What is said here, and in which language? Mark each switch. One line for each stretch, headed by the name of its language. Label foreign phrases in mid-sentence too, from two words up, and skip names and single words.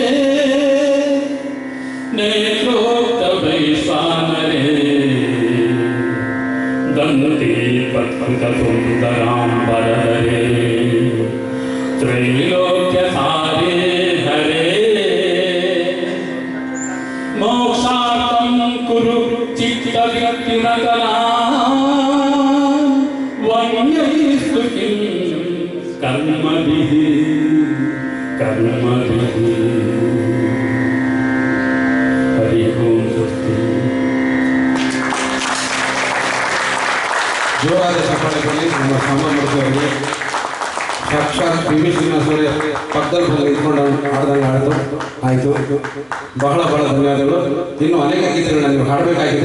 Sanskrit: नेत्रोक्त वैश्वानरे दन्ते पत्कृत सुंदरांबरधरे त्रैलोक्य सारे हरे मोक्षार्थं कुरु चित्तवृत्तिमतनां वन्यैस्तु किं कर्मभिः कर्मभिः। हरि ओं स्वस्ति।
Kannada: ಜೋರಾದ ಚಪ್ಪಾಳೆ ನಮ್ಮ ಸಾಮಾನ್ಯ ಸಾಕ್ಷಾತ್ PV ಶ್ರೀನಿವಾಸರೇ ಪಕ್ಕದಲ್ಲಿ ಬಂದು ಇಟ್ಕೊಂಡು ಹಾಡ್ದಂಗೆ ಆಯಿತು. ಬಹಳ ಧನ್ಯವಾದಗಳು. ಇನ್ನು ಅನೇಕ ಗೀತೆಗಳನ್ನ ನೀವು ಹಾಡಬೇಕಾಗಿದೆ.